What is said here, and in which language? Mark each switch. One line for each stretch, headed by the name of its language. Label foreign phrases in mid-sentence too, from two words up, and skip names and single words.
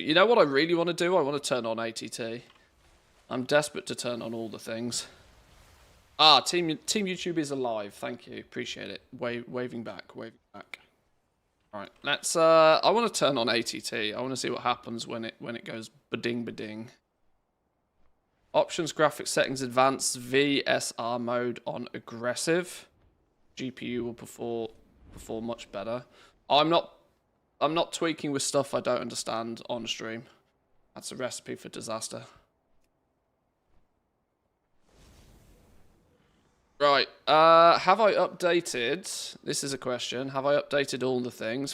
English: You know what I really want to do? I want to turn on ATT. I'm desperate to turn on all the things. Ah, Team YouTube is alive. Thank you. Appreciate it. Waving back. Waving back. All right, let's. I want to turn on ATT. I want to see what happens when it goes ba-ding ba-ding. Options, graphics settings, advanced VSR mode on aggressive. GPU will perform much better. I'm not tweaking with stuff I don't understand on stream. That's a recipe for disaster. Right, have I updated, this is a question, have I updated all the things?